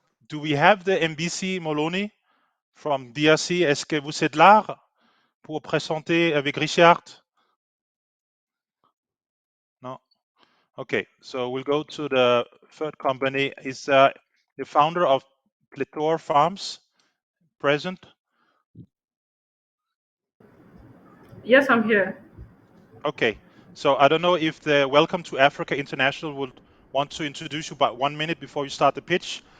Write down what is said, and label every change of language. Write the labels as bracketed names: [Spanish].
[English] Do we have the MBC Moloni from DRC? [French] Est-ce que vous êtes là pour présenter avec Richard? [English] No? Okay, so we'll go to the third company. Is the founder of Plethora Farms present? Yes, I'm here. Okay, so I don't know if the Welcome to Africa International would want to introduce you by 1 minute before you start the pitch.